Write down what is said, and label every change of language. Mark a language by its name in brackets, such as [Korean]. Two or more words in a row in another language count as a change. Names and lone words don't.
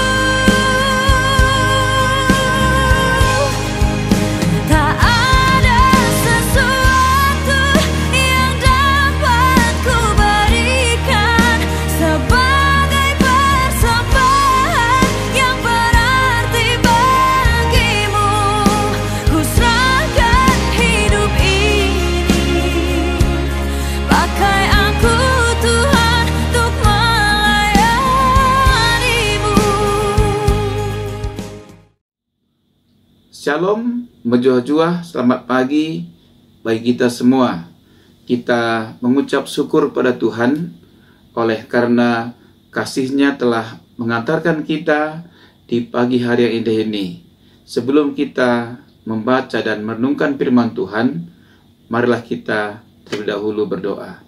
[Indonesian] Tak ada sesuatu yang dapat ku berikan sebagai persembahan yang berarti bagimu. Ku serahkan hidup ini, pakai aku Tuhan untuk melayanimu. Shalom, menjuah-juah, selamat pagi bagi kita semua. Kita mengucap syukur pada Tuhan oleh karena kasih-Nya telah mengantarkan kita di pagi hari yang indah ini. Sebelum kita membaca dan merenungkan firman Tuhan, marilah kita terlebih dahulu berdoa.